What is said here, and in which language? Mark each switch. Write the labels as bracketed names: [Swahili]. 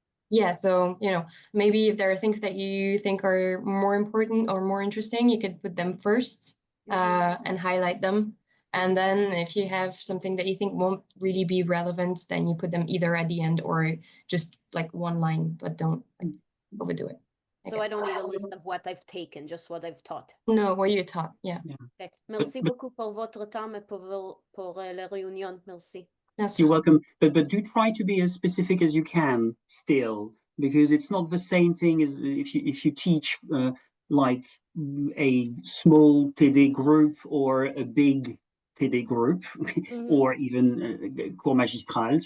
[English] Yeah, so maybe if there are things that you think are more important or more interesting, you could put them first and highlight them. And then if you have something that you think won't really be relevant, then you put them either at the end or just like one line, but don't overdo it. So I don't need a list of what I've taken, just what I've taught. No, what you taught, yeah. [French] Okay. Merci [English] but- [French] beaucoup pour votre temps et pour la réunion. Merci. Merci. [English] You're welcome. But do try to be as specific as you can still, because it's not the same thing as if you teach like a small TD group or a big TD group, or even cours magistral.